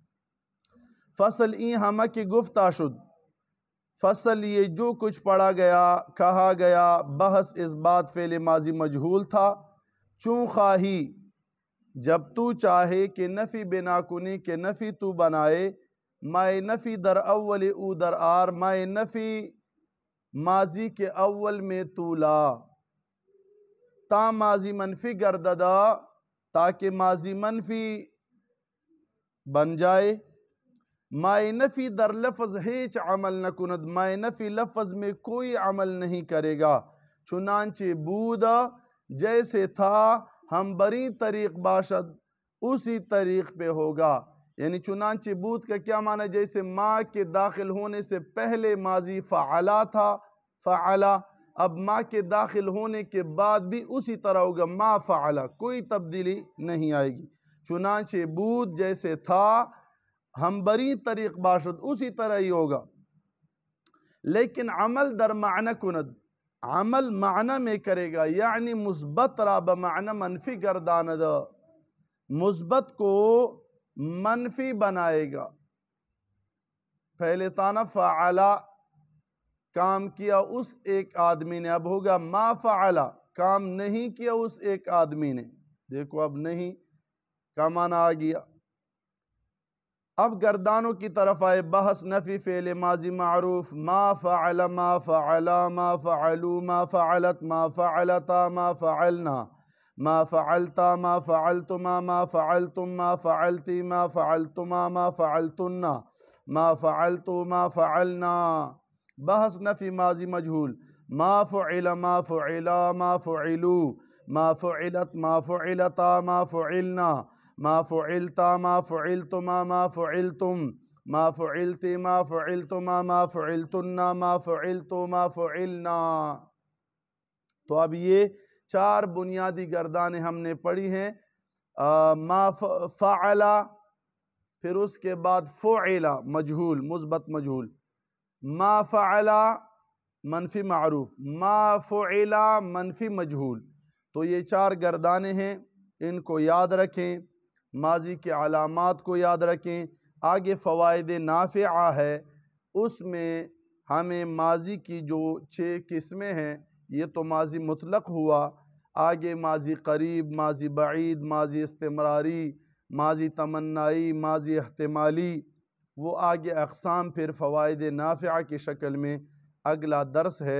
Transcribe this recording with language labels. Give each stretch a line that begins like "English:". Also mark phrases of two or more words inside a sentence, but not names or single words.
Persian: فصل ای ہمہ کی گفتہ شد،
Urdu: فصل یہ جو کچھ پڑھا گیا کہا گیا بحث اس بات فعل ماضی مجہول تھا
Persian: چون خواہی
Urdu: جب تو چاہے
Persian: کہ نفی بنا کنی
Urdu: کہ نفی تو بنائے
Persian: مائے نفی در اول او در آر
Urdu: مائے نفی ماضی کے اول میں تو لا
Persian: تا ماضی منفی گرددا
Urdu: تاکہ ماضی منفی بن جائے۔
Persian: مائے نفی در لفظ ہیچ عمل نہ کند،
Urdu: مائے نفی لفظ میں کوئی عمل نہیں کرے گا،
Persian: چنانچہ بودا
Urdu: جیسے تھا
Persian: ہم بری طریق باشد
Urdu: اسی طریق پہ ہوگا، یعنی
Persian: چنانچہ بود
Urdu: کا کیا معنی؟ جیسے ما کے داخل ہونے سے پہلے ماضی فعلا تھا، فعلا، اب ما کے داخل ہونے کے بعد بھی اسی طرح ہوگا،
Arabic: ما فعلا،
Urdu: کوئی تبدیلی نہیں آئے گی۔
Persian: چنانچہ بود
Urdu: جیسے تھا
Persian: ہم بری طریق باشد
Urdu: اسی طرح ہی ہوگا، لیکن
Persian: عمل در معنی کند،
Urdu: عمل معنی میں کرے گا،
Persian: یعنی مثبت را بمعنی منفی گرداند،
Urdu: مثبت کو منفی بنائے گا۔ پہلے تانا فعلا، کام کیا اس ایک آدمی نے، اب ہوگا
Arabic: ما فعلا،
Urdu: کام نہیں کیا اس ایک آدمی نے۔ دیکھو اب نہیں کا معنی آ گیا۔ اب گردانوں کی طرف آئے بحث نفی فعل ماضی معروف
Arabic: ما فعل ما فعلا ما فعلو ما فعلت ما فعلتا ما فعلنا ما فعلتا ما فعلتما ما فعلتم ما فعلتی ما فعلتما ما فعلتن ما فعلتو ما فعلنا۔ بحث نفی ماضی مجہول ما فعل ما فعلا ما فعلو ما فعلت ما فعلتا ما فعلنا ما فعلتا ما فعلتما ما فعلتم ما فعلتی ما فعلتما ما فعلتن ما فعلتو ما فعلنا۔
Urdu: تو اب یہ چار بنیادی گردانیں ہم نے پڑھی ہیں،
Arabic: ما فعلا،
Urdu: پھر اس کے بعد فعلا مجہول مثبت مجہول،
Arabic: ما فعلا
Urdu: منفی معروف،
Arabic: ما فعلا
Urdu: منفی مجہول۔ تو یہ چار گردانیں ہیں، ان کو یاد رکھیں، ماضی کے علامات کو یاد رکھیں۔ آگے فوائد نافعہ ہے، اس میں ہمیں ماضی کی جو 6 قسمیں ہیں، یہ تو ماضی مطلق ہوا، آگے ماضی قریب، ماضی بعید، ماضی استمراری، ماضی تمنائی، ماضی احتمالی، وہ آگے اقسام پھر فوائد نافعہ کی شکل میں اگلا درس ہے۔